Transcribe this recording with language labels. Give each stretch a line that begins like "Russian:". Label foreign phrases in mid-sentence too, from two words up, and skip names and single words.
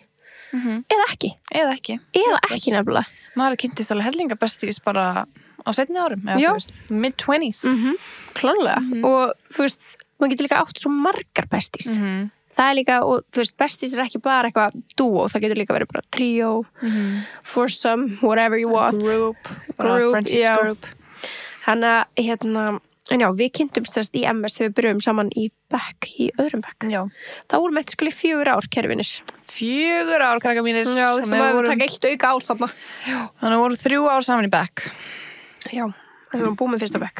Icelandic: Eða ekki. Eða ekki Nefnilega. Maður kynntist alveg hellinga besties bara á seinni árum, eða þú veist, mid-20s. Klárlega. Og þú veist, maður getur líka átt svo margar besties. Það er líka, og þú veist, besties er ekki bara eitthvað duo, það getur líka verið bara
English: trio, foursome, whatever you want. Group, friendship group.
Icelandic: Þannig að, en já, við kynntumst þess í MS þegar við byrjuðum saman í bekk, í öðrum bekk. Já. Það vorum eitthvað skuli 4 ár, kæru vinir. 4 ár, krakka mínir. Já, sem að við taka 1 auka ár þarna. Já. Þannig að voru 3 ár saman í bekk. Já, við vorum búin með fyrsta bekk.